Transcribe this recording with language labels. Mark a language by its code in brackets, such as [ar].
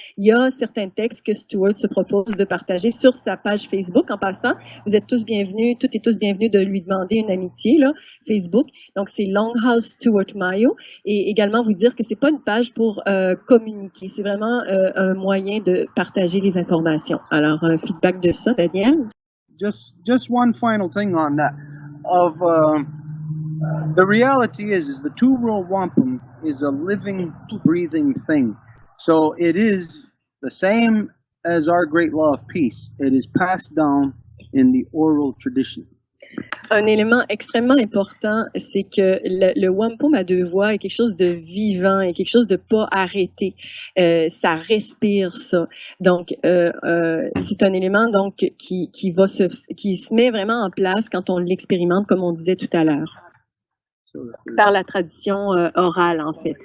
[fr] Il y a certains textes que Stuart se propose de partager sur sa page Facebook. En passant, vous êtes tous bienvenus, toutes et tous bienvenus de lui demander une amitié, là, Facebook. Donc, c'est Longhouse Stuart Mayo. Et également vous dire que c'est pas une page pour communiquer. C'est vraiment un moyen de partager les informations. Alors, un feedback de ça, Daniel? [en] Just one final thing on that. The reality is the two-row wampum is a living, breathing thing. So it is the same as our great law of peace. It is passed down in the oral tradition. [fr] Un élément extrêmement important, c'est que le wampum à deux voix est quelque chose de vivant et quelque chose de pas arrêté. Ça respire ça. Donc, c'est un élément donc qui se met vraiment en place quand on l'expérimente, comme on disait tout à l'heure, par la tradition orale en fait.